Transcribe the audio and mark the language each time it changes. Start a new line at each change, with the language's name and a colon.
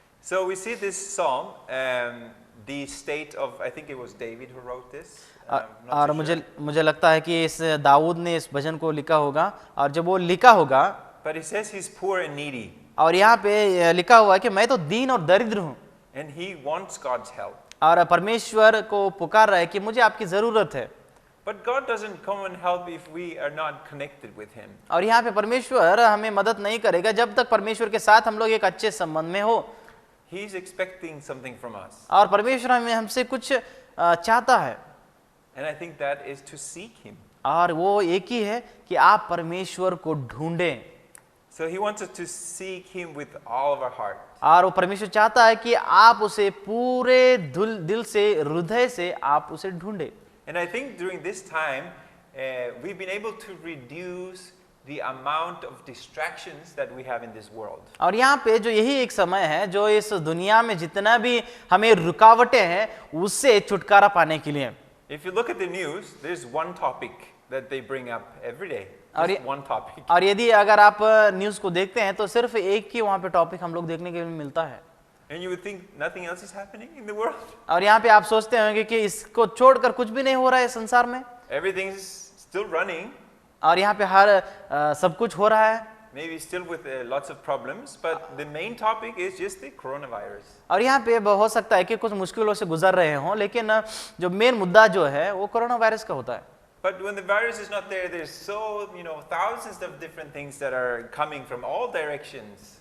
English: So we see this psalm, the state of, I think it was David who wrote this. Not
Hindi: और
English: so
Hindi: मुझे
English: sure.
Hindi: मुझे लगता है कि इस दाऊद ने इस भजन को लिखा होगा और जब वो लिखा होगा
English: But it says he's poor and needy,
Hindi: और यहाँ पे लिखा हुआ है कि मैं तो दीन और दरिद्र हूँ
English: and he wants God's help.
Hindi: और परमेश्वर को पुकार रहा है कि मुझे आपकी जरूरत है।
English: But God doesn't come and help if we are not connected with him.
Hindi: और यहाँ पे परमेश्वर हमें मदद नहीं करेगा जब तक परमेश्वर के साथ हम लोग एक अच्छे संबंध में हो।
English: He's expecting something from us.
Hindi: और परमेश्वर हमसे कुछ चाहता है
English: And I think that is to seek him.
Hindi: और वो एक ही है कि आप परमेश्वर को ढूंढें।
English: So he wants us to seek him with all of our heart.
Hindi: और वो परमेश्वर चाहता है कि आप उसे पूरे दिल से हृदय से आप उसे ढूंढें।
English: And I think during this time, we've been able to reduce the amount of distractions that we have in this world.
Hindi: और यहाँ पे जो यही एक समय है जो इस दुनिया में जितना भी हमें रुकावटें हैं उससे छुटकारा पाने के लिए।
English: If you look at the news, there's one topic that they bring up every day.
Hindi: और
English: Just one topic.
Hindi: और यदि अगर आप न्यूज़ को देखते हैं तो सिर्फ एक ही वहाँ पे टॉपिक हम लोग देखने के लिए मिलता है।
English: And you would think nothing else is happening in the world.
Hindi: और यहाँ पे आप सोचते होंगे कि इसको छोड़कर कुछ भी नहीं हो रहा है संसार में
English: Everything's still running,
Hindi: और यहाँ पे हर सब कुछ हो रहा है
English: maybe still with lots of problems, but the main topic is just the coronavirus.
Hindi: और यहाँ पे हो सकता है कि कुछ मुश्किलों से गुजर रहे हों लेकिन जो मेन मुद्दा जो है वो कोरोना वायरस का होता है।
English: But when the virus is not there, there's so, thousands of different things that are coming from all directions.